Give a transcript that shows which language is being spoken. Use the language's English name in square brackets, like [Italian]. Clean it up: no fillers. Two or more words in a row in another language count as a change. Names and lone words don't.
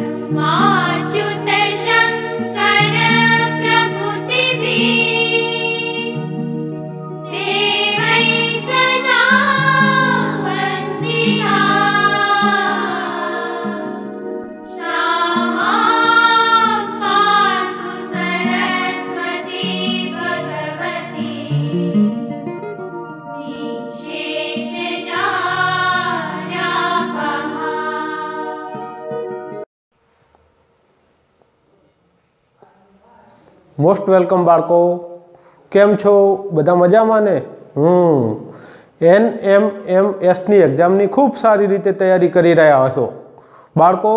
[Sanskrit] माच्युत शंकर प्रभुतिभि देवै सदा वन्दिता श्यामा पातु सरस्वती भगवती [English] most welcome [Gujarati] બાળકો, કેમ છો? બધા મજામાં ને? NMMSની એક્ઝામની ખૂબ સારી રીતે તૈયારી કરી રહ્યા હશો બાળકો.